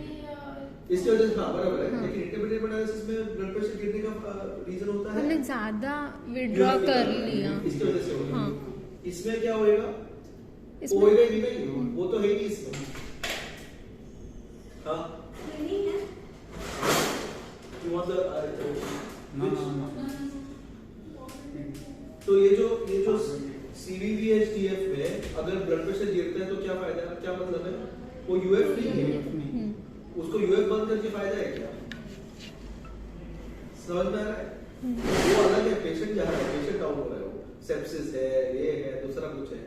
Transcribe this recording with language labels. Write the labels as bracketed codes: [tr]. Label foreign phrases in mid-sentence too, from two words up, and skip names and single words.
[hi] इसकी वजह से हाँ बराबर है, लेकिन [en] intermediate hemodialysis [hi] में [en] blood pressure [hi] गिरने का रीजन होता है हमने ज्यादा विड्रॉ कर लिया। इसकी वजह से होगा। हाँ। इसमें क्या होएगा? इसमें- होएगा ही नहीं, वो तो है ही नहीं इसमें। हाँ, [en] you want the No, which? no, no. [hi] तो ये जो CVVH DF में अगर [en] blood pressure [hi] गिरता है तो क्या फायदा है? क्या मतलब है? वो यूएफ नहीं है, UF नहीं। उसको यूएफ बंद करके फायदा है क्या? समझ में आ रहा है? वो अलग है, पेशेंट जा रहा है, [en] patient down [hi] हो रहा है, वो सेप्सिस है, ये है, दूसरा कुछ है।